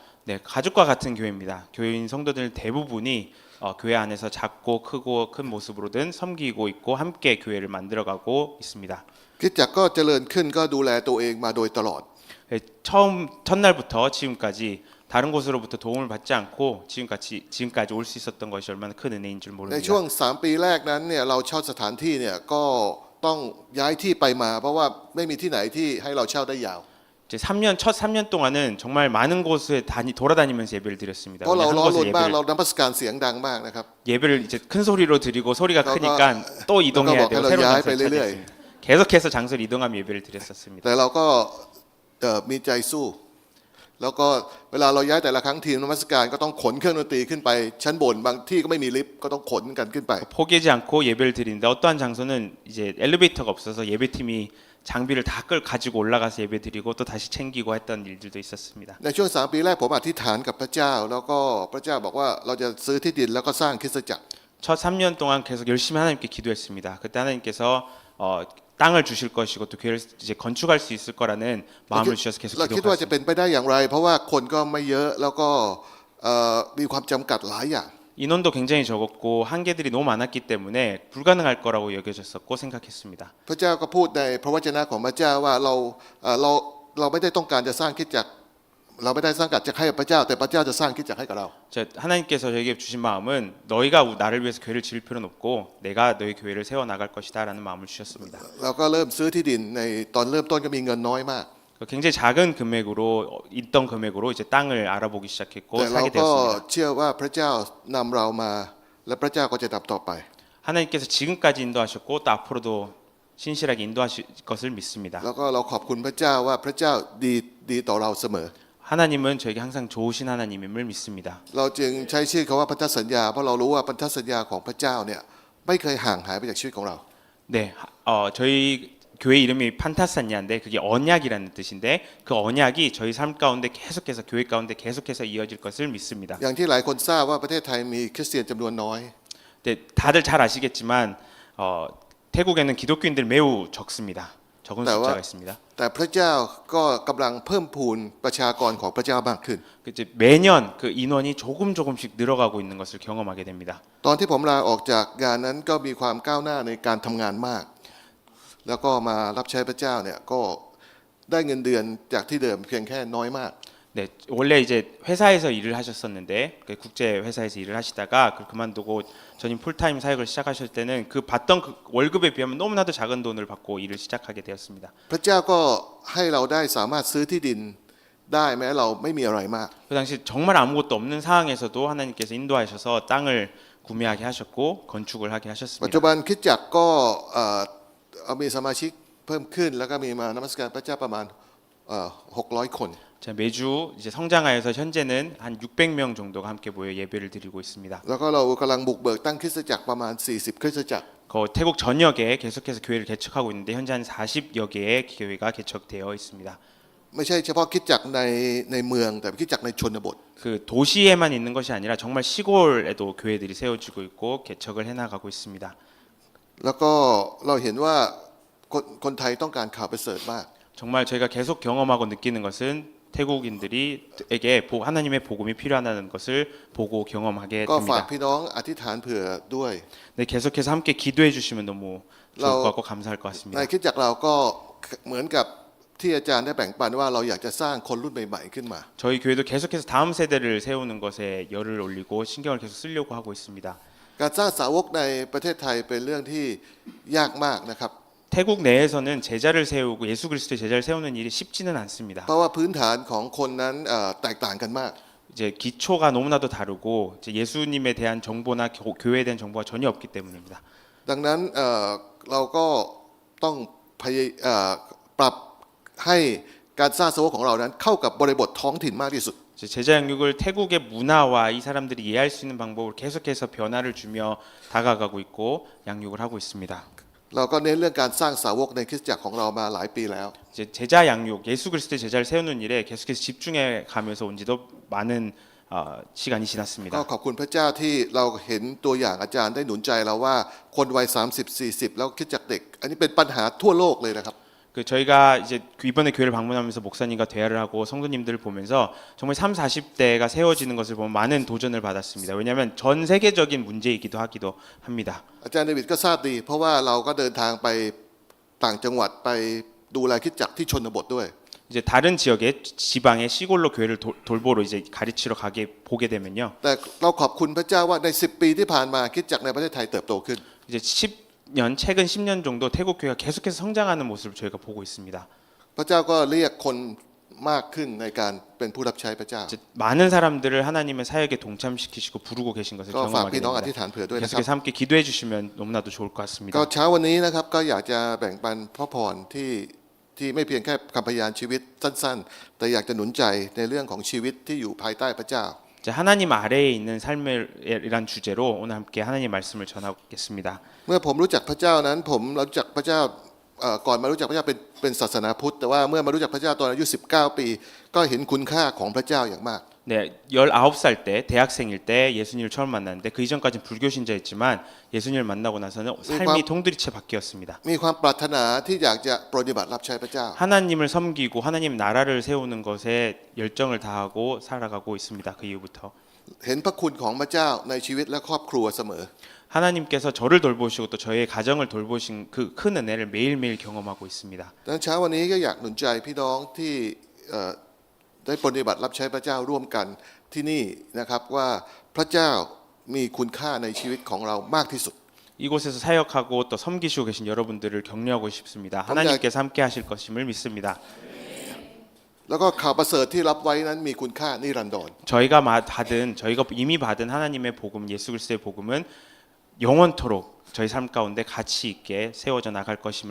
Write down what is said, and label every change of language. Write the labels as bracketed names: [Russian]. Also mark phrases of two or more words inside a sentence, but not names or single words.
[Korean] 네, 가족과 같은 교회입니다. 교회인 성도들 대부분이 교회 안에서 작고 크고 큰 모습으로든 섬기고 있고 함께 교회를 만들어가고 있습니다. [Thai] คริสตจักรก็เจริญขึ้นก็ดูแลตัวเองมาโดยตลอด [Korean] 네, 첫날부터 지금까지 다른 곳으로부터 도움을 받지 않고 지금까지 올 수 있었던 것이 얼마나 큰 은혜인 줄 [Thai] ใน [Korean] 모릅니다. [Thai] ช่วง3ปีแรกนั้นเนี่ยเราเช่าสถานที่เนี่ยก็ต้องย้ายที่ไปมาเพราะว่าไม่มีที่ไหนที่ให้เราเช่าได้ยาว [Korean] 이제 첫 3년 동안은 정말 많은 곳에 돌아다니면서 예배를 드렸습니다. [Thai] เพราะเรา [Korean] 한 [Thai] ร้อน [Korean] 곳에 [Thai] รนมากเรานมัสการเสียงดังมากนะครับ [Korean] 예배를 이제 큰 소리로 드리고 소리가 그거- 크니까 또 이동해야 그거 되고 먹으러 새로운 야외 장소를 뺄 일이야. 찾았습니다. 계속해서 장소를 이동하며 예배를 드렸었습니다. [Thai] แต่เราก็มีใจสู้ แล้วก็เวลาเราย้ายแต่ละครั้งทีมนมัสการก็ต้องขนเครื่องดนตรีขึ้นไปชั้นบนบางที่ก็ไม่มีลิฟต์ก็ต้องขนกันขึ้นไป [Korean] 포기하지 않고 예배를 드리는데 어떠한 장소는 이제 엘리베이터가 없어서 예배팀이 장비를 다 가지고 올라가서 예배 드리고 또 다시 챙기고 했던 일들도 있었습니다. [Thai] ในช่วง3ปีแรกผมอธิษฐานกับพระเจ้าแล้วก็พระเจ้าบอกว่าเราจะซื้อที่ดินแล้วก็สร้างคริสตจักร [Korean] 첫 3년 동안 계속 열심히 하나님께 기도했습니다. 그때 하나님께서 땅을 주실 것이고 또 교회를 이제 건축할 수 있을 거라는 마음을 주셔서 계속 [Thai] เราคิดว่าจะ [Korean] 기도했습니다. [Thai] เป็นไปได้อย่างไร เพราะว่าคนก็ไม่เยอะแล้วก็มีความจำกัดหลายอย่าง [Korean] 인원도 굉장히 적었고 한계들이 너무 많았기 때문에 불가능할 거라고 여겨졌었고 생각했습니다. [Thai] พระเจ้าก็พูดในพระวจนะของพระเจ้าว่าเราไม่ได้ต้องการจะสร้างคริสตจักรเราไม่ได้สร้างคริสตจักรให้กับพระเจ้าแต่พระเจ้าจะสร้างคริสตจักรให้กับเรา [Korean] 하나님께서 저에게 주신 마음은 너희가 나를 위해서 교회를 지을 필요는 없고 내가 너희 교회를 세워 나갈 것이다라는 마음을 주셨습니다. [Thai] เราก็เริ่มซื้อที่ดินในตอนเริ่มต้นก็มีเงินน้อยมาก [Korean] 굉장히 작은 금액으로 있던 금액으로 이제 땅을 알아보기 시작했고 [Thai] แต่เรา [Korean] 사게 [Thai] ก็ [Korean] 되었습니다. [Thai] เชื่อว่าพระเจ้านำเรามาและพระเจ้าก็จะนำต่อไป [Korean] 하나님께서 지금까지 인도하셨고 또 앞으로도 신실하게 인도하실 것을 믿습니다. [Thai] แล้วก็เราขอบคุณพระเจ้าว่าพระเจ้าดีต่อเราเสมอ [Korean] 하나님은 저에게 항상 좋으신 하나님임을 믿습니다. [Thai] เราจึงใช้ชื่อคำว่าพันธสัญญาเพราะเรารู้ว่าพันธสัญญาของพระเจ้าเนี่ยไม่เคยห่างหายไปจากชีวิตของเรา [Korean] 네, 저희 교회 이름이 판타산야인데 그게 언약이라는 뜻인데 그 언약이 저희 삶 가운데 계속해서 교회 가운데 계속해서 이어질 것을 믿습니다. [Thai] อย่างที่หลายคนทราบว่าประเทศไทยมีคริสเตียนจำนวนน้อย [Korean] 네, 다들 잘 아시겠지만 태국에는 기독교인들 매우 적습니다. 적은 네, 숫자가 있습니다. [Thai] แต่พระเจ้าก็กำลังเพิ่มพูนประชากรของพระเจ้ามากขึ้น [Korean] 이제 매년 그 인원이 조금씩 늘어가고 있는 것을 경험하게 됩니다. [Thai] ตอนที่ผมลาออกจากงานนั้นก็มีความก้าวหน้าในการทำงานมาก แล้วก็มารับใช้พระเจ้าเนี่ยก็ได้เงินเดือนจากที่เดิมเพียงแค่น้อยมาก [Korean] 네, 원래 이제 회사에서 일을 하셨었는데 국제 회사에서 일을 하시다가 그만두고 전임 풀타임 사역을 시작하실 때는 그 받던 그 월급에 비하면 너무나도 작은 돈을 받고 일을 시작하게 되었습니다. [Thai] พระเจ้าก็ให้เราได้สามารถซื้อที่ดินได้แม้เราไม่มีอะไรมาก [Korean] 그 당시 정말 아무것도 없는 상황에서도 하나님께서 인도하셔서 땅을 구매하게 하셨고 건축을 하게 [Thai] ปัจ [Korean] 하셨습니다. [Thai] จุบันคริสตจักรก็มีสมาชิกเพิ่มขึ้นแล้วก็มีมานมัสการพระเจ้าประมาณ600 คน [Korean] 자, 매주 이제 성장하여서 현재는 한 600명 정도가 함께 모여 예배를 드리고 있습니다. [Thai] แล้วก็เรากำลังบุกเบิกตั้งคริสตจักรประมาณ40คริสตจักร [Korean] 그 태국 전역에 계속해서 교회를 개척하고 있는데 현재 한 40여 개의 교회가 개척되어 있습니다. [Thai] ไม่ใช่เฉพาะคริสตจักรในเมืองแต่คริสตจักรในชนบท [Korean] 그 도시에만 있는 것이 아니라 정말 시골에도 교회들이 세워지고 있고 개척을 해나가고 있습니다. [Thai] แล้วก็เราเห็นว่าคนไทยต้องการข่าวประเสริฐมาก [Korean] 정말 저희가 계속 경험하고 느끼는 것은 태국인들에게 하나님의 복음이 필요하다는 것을 보고 경험하게 [Thai] ก็ฝาก [Korean] 됩니다. [Thai] พี่น้องอธิษฐานเผื่อด้วย [Korean] 네, 계속해서 함께 기도해 주시면 너무 좋을 것 같고 감사할 것 [Thai] ใน [Korean] 같습니다. [Thai] คริสตจักรเราก็เหมือนกับที่อาจารย์ได้แบ่งปันว่าเราอยากจะสร้างคนรุ่นใหม่ๆขึ้นมา [Korean] 저희 교회도 계속해서 다음 세대를 세우는 것에 열을 올리고 신경을 계속 쓰려고 하고 있습니다. [Thai] การสร้างสาวกในประเทศไทยเป็นเรื่องที่ยากมากนะครับ [Korean] 태국 내에서는 제자를 세우고 예수 그리스도의 제자를 세우는 일이 쉽지는 않습니다. [Thai] เพราะว่าพื้นฐานของคนนั้นแตกต่างกันมาก [Korean] 이제 기초가 너무나도 다르고 이제 예수님에 대한 정보나 교회에 대한 정보가 전혀 없기 때문입니다. [Thai] ดังนั้นเราก็ต้องปรับให้การสร้างสาวกของเรานั้นเข้ากับบริบทท้องถิ่นมากที่สุด [Korean] 제자 양육을 태국의 문화와 이 사람들이 이해할 수 있는 방법을 계속해서 변화를 주며 다가가고 있고 양육을 하고 있습니다. [Thai] เราก็เน้นเรื่องการสร้างสาวกในคริสตจักรของเรามาหลายปีแล้ว [Korean] 이제 제자 양육, 예수 그리스도의 제자를 세우는 일에 계속해서 집중해 가면서 온 지도 많은 시간이 [Thai] ก็ [Korean] 지났습니다. [Thai] ขอบคุณพระเจ้าที่เราเห็นตัวอย่างอาจารย์ได้หนุนใจเราว่าคนวัย30-40แล้วคริสตจักรเด็ก อันนี้เป็นปัญหาทั่วโลกเลยนะครับ [Korean] 그 저희가 이제 이번에 교회를 방문하면서 목사님과 대화를 하고 성도님들을 보면서 정말 30, 40대가 세워지는 것을 보면 많은 도전을 받았습니다. 왜냐하면 전 세계적인 문제이기도 하기도 합니다. [Thai] อาจารย์เดวิดก็ทราบดีเพราะว่าเราก็เดินทางไปต่างจังหวัดไปดูแลคริสตจักรที่ชนบทด้วย [Korean] 이제 다른 지역의 지방의 시골로 교회를 돌보러 이제 가르치러 보게 되면요. [Thai] แต่เราขอบคุณพระเจ้าว่าใน10 ปีที่ผ่านมาคริสตจักรในประเทศไทยเติบโตขึ้น [Korean] 이제 최근 10년 정도 태국 교회가 계속해서 성장하는 모습을 저희가 보고 있습니다. [Thai] พระเจ้าก็เรียกคนมากขึ้นในการเป็นผู้รับใช้พระเจ้า [Korean] 이제 많은 사람들을 하나님의 사역에 동참시키시고 부르고 계신 것을 [Thai] ก็ฝาก [Korean] 경험하게 [Thai] พี่น้องอธิษ [Korean] 됩니다. [Thai] ฐานเผื่อด้วยนะครับ [Korean] 계속해서 함께 기도해 주시면 너무나도 좋을 것 [Thai] ก็ [Korean] 같습니다. [Thai] เช้าวันนี้นะครับก็อยากจะแบ่งปันพระพรที่ไม่เพียงแค่คำพยานชีวิตสั้นๆ แต่อยากจะหนุนใจในเรื่องของชีวิตที่อยู่ภายใต้พระเจ้า [Korean] 이제 하나님 아래에 있는 삶이란 주제로 오늘 함께 하나님 말씀을 전하겠습니다. [Thai] เมื่อผมรู้จักพระเจ้านั้นผมรู้จักพระเจ้าก่อนมารู้จักพระเจ้าเป็นศาสนาพุทธแต่ว่าเมื่อมารู้จักพระเจ้าตอนอายุ19 ปีก็เห็นคุณค่าของพระเจ้าอย่างมาก [Korean] 네, 네, 19살 때 대학생일 때 예수님을 처음 만났는데 그 이전까지는 불교 신자였지만 예수님을 만나고 나서는 삶이 동두리째 바뀌었습니다. [Thai] มีความปรารถนาที่อยากจะปฏิบัติรับใช้พระเจ้า [Korean] 하나님을 섬기고 하나님 나라를 세우는 것에 열정을 다하고 살아가고 있습니다. 그 이후부터 [Thai] เห็นพระคุณของพระเจ้าในชีวิตและครอบครัวเสมอ [Korean] 하나님께서 저를 돌보시고 또 저의 가정을 돌보신 그 큰 은혜를 매일매일 경험하고 있습니다. [Thai] ดังนั้นเช้าวันนี้ก็อยากหนุนใจพี่น้องที่ได้ปฏิบัติรับใช้พระเจ้าร่วมกันที่นี่นะครับว่าพระเจ้ามีคุณค่าในชีวิตของเรามากที่สุด [Korean] 이곳에서 사역하고 또 섬기시고 계신 여러분들을 격려하고 싶습니다. 하나님께서 함께 하실 것임을 믿습니다. [Thai] แล้วก็ข่าวประเสริฐที่รับไว้นั้นมีคุณค่านิรันดร [Korean] 저희가 이미 받은 하나님의 복음, 예수 그리스도의 복음은 영원토록 저희 삶 가운데 가치 있게 세워져 나갈 것임을